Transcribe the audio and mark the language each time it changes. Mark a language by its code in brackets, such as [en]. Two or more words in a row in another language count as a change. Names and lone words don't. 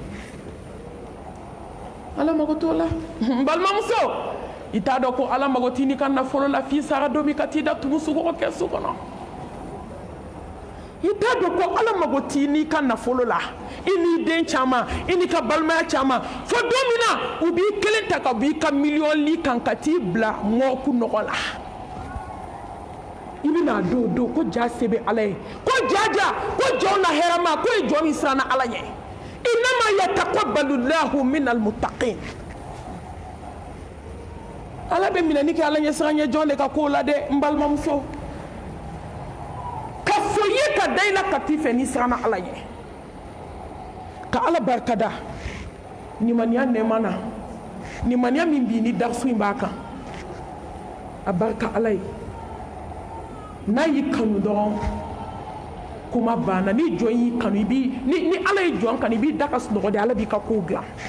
[bm] ala mago t'o la n balimamuso i t'a dɔn ko ala mago t'i ni ka nafolo la f'i sara don min ka t'i da tugu sugɔgɔ kɛsu kɔnɔ i t'a dɔn ko ala mago t'i ni ka nafolo la i n'i den caman i n'i ka balimaya caman fo don min na u b'i kelen ta ka bɔ i ka miliyɔn kan ka t'i bila mɔɔku nɔgɔ la i bɛna don ko ja se bɛ ala ye ko ja ko jɔn na hɛrɛma ko ye jɔn min siranna ala ɲɛ [ar] إنما يتقبل الله من المتقين [bm] ala bɛ minɛni kɛ ala ɲɛ siran ɲɛ jɔn de ka kow la dɛ n balimamuso ka fɔ ye ka da i la ka t'i fɛ n'i siranna ala ɲɛ ka ala barikada nimaniya nɛɛma na nimaniya min b'i ni darisu in b'a kan a barika ala ye n'a y'i kanu dɔrɔn kuma banna ni jɔn y'i kanu i b'i ni ala ye jɔn kanu i b'i da ka sunɔgɔ de ala b'i ka kow dilan